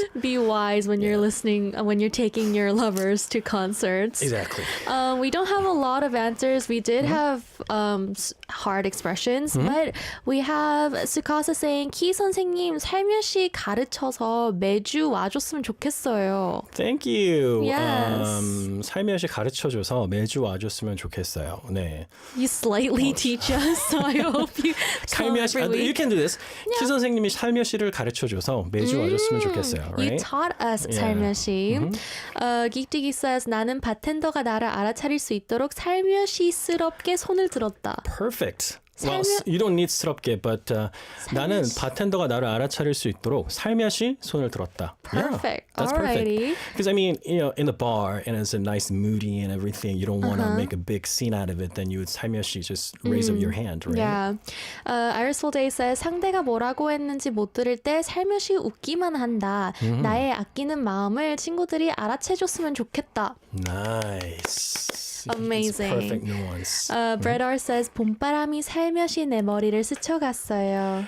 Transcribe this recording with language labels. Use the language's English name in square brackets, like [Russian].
[English] Be wise when you're listening, when you're taking your lovers to concerts. Exactly. We don't have a lot of answers. We did have hard expressions, but we have Sukasa saying, [Korean] 키 선생님 살며시 가르쳐서 매주 와줬으면 좋겠어요. [English] Thank you. Yes. [Korean] 살며시 가르쳐줘서 매주 와줬으면 좋겠어요. 네. [English] You slightly teach us, so I hope you tell [Korean] 살며시, [English] every week. you can do this. [Korean] 키 선생님이 살며시를 가르쳐줘서 매주 와줬으면 좋겠어요. [English] You Right? taught us Yeah. [Korean] 살며시. 긱뛰기 says 나는 바텐더가 나를 알아차릴 수 있도록 살며시스럽게 손을 들었다. [English] Perfect. Well, you don't need [Korean] 스럽게, but 나는 바텐더가 나를 알아차릴 수 있도록 살며시 손을 들었다. [English] Perfect. Yeah, that's Alrighty. perfect. Because I mean, in the bar and it's a nice moody and everything, you don't want to make a big scene out of it. Then you would 살며시 just raise up your hand, right? Yeah. [Korean] Iris Day says 상대가 뭐라고 했는지 못 들을 때 살며시 웃기만 한다. 나의 아끼는 마음을 친구들이 알아채줬으면 좋겠다. [English] Nice. Amazing. It's perfect nuance. [Korean] Brett R says 봄바람이 살며시 내 머리를 스쳐갔어요.